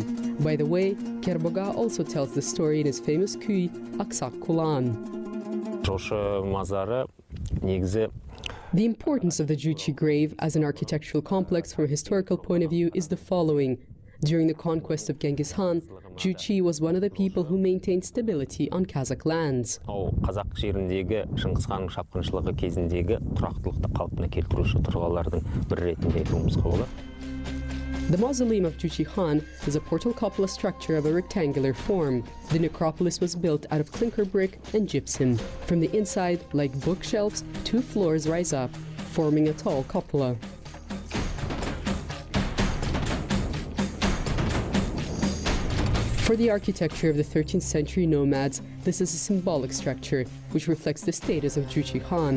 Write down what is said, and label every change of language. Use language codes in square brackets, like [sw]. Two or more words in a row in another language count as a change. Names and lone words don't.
[en] By the way, Karaganda also tells the story in his famous kui, Kazakh Kulan. The importance of the Joly grave as an architectural complex from a historical point of view is the following. During the conquest of Genghis Khan, Joly was one of the people who maintained stability on Kazakh lands. [kk] Қазақ жеріндегі Шыңғыс ханның шапқыншылығы кезіндегі тұрақтылықты қалпына келтіруші тұлғалардың бірі ретінде айтуымызға болады. [en] The mausoleum of Joly Khan is a portal cupola structure of a rectangular form. The necropolis was built out of clinker brick and gypsum. From the inside, like bookshelves, 2 floors rise up, forming a tall cupola. For the architecture of the 13th century nomads, this is a symbolic structure which reflects the status of Joly Khan.